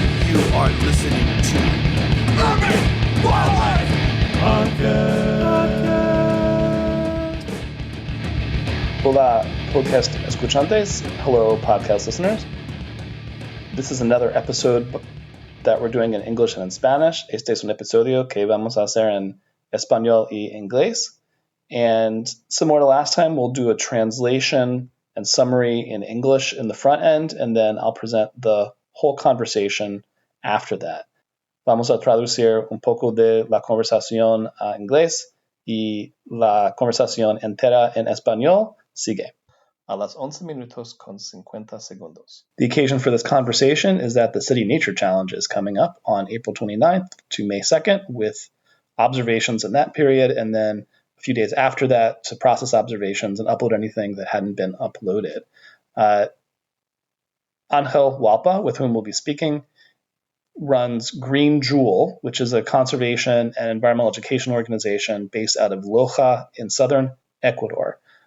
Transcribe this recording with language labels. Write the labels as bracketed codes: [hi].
[en] You are listening to Urban Wildlife Podcast. [es] Hola, podcast escuchantes. [en] Hello, podcast listeners. This is another episode that we're doing in English and in Spanish. [es] Este es un episodio que vamos a hacer en español y inglés. [en] And similar to last time, we'll do a translation and summary in English in the front end, and then I'll present the whole conversation after that. [es] Vamos a traducir un poco de la conversación a inglés y la conversación entera en español sigue. A las 11 minutos con 50 segundos. [en] The occasion for this conversation is that the City Nature Challenge is coming up on April 29th to May 2nd with observations in that period, and then a few days after that to process observations and upload anything that hadn't been uploaded. Angel Walpa, with whom we'll be speaking, runs Green Jewel, which is a conservation and environmental education organization based out of Loja in southern Ecuador.